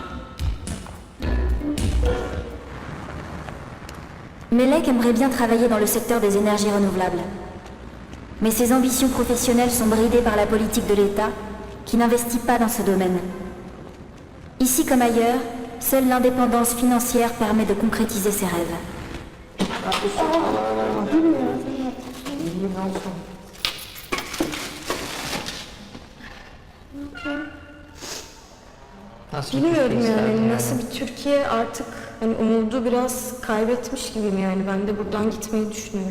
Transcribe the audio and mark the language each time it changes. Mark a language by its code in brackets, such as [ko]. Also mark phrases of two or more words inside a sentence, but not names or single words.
[fr] Melek aimerait bien travailler dans le secteur des énergies renouvelables. Mais ses ambitions professionnelles sont bridées par la politique de l'État, qui n'investit pas dans ce domaine. Ici comme ailleurs, seule l'indépendance financière permet de concrétiser ses rêves. [tr] Bilmiyorum yani nasıl bir Türkiye artık hani umudu biraz kaybetmiş gibiyim yani ben de buradan gitmeyi düşünüyorum.